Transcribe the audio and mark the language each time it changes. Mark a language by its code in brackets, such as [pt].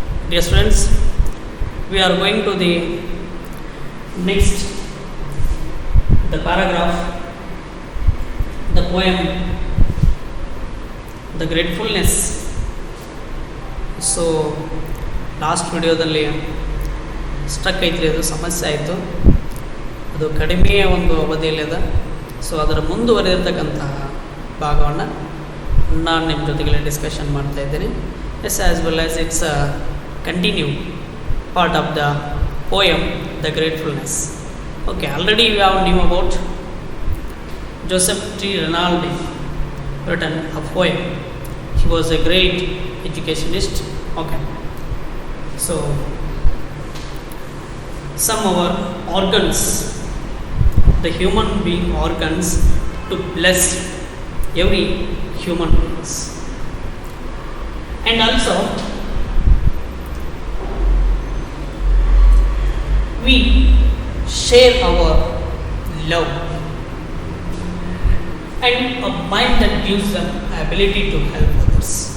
[en] Dear students, we are going to the next, the paragraph, the poem, the gratefulness. [kn] So, last ವಿಡಿಯೋದಲ್ಲಿ struck ಐತ್ರಿ, ಅದು ಸಮಸ್ಯೆ ಆಯಿತು. ಅದು ಕಡಿಮೆಯ ಒಂದು ಅವಧಿಯಲ್ಲಿದೆ. ಸೊ ಅದರ ಮುಂದುವರೆದಿರ್ತಕ್ಕಂತಹ ಭಾಗವನ್ನು ನಾನು ನಿಮ್ಮ ಜೊತೆಗೆ ಡಿಸ್ಕಷನ್ ಮಾಡ್ತಾ ಇದ್ದೀನಿ. [en] Yes, as well as it's a continue part of the poem, The Gratefulness. Okay, already we have knew about Joseph T. Rinaldi written a poem. He was a great educationist. Okay, so some of our organs, the human being organs, to bless every human beings, and also we share our love and a mind that gives them ability to help others.